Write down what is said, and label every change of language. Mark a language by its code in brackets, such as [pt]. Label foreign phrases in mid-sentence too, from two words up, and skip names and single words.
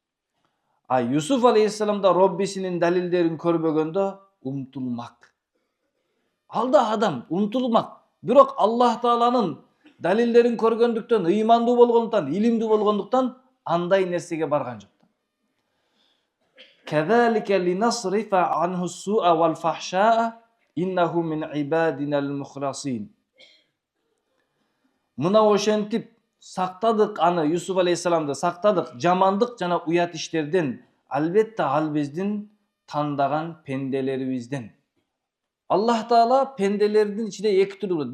[ky] Юсуф алейхисалам да Роббисинин далилдерин көрбөгөндө умтулмак. Ал да адам умтулмак. Бирок Аллах Тааланын далилдерин көргөндүктөн, ыймандуу болгондуктан, илимдүү болгондуктан андай нерсеге барган жок. [ar] كذلك لنصرف عنه السوء والفحشاء إنه من عبادنا المخلصين. [ky] Мына ошентип сактадык аны, Юсуф алейхисаламды сактадык жамандык жана уят иштерден, албетте ал биздин тандаган пенделерибизден. Аллах Таала пенделердин ичинде эки түрдүү болот.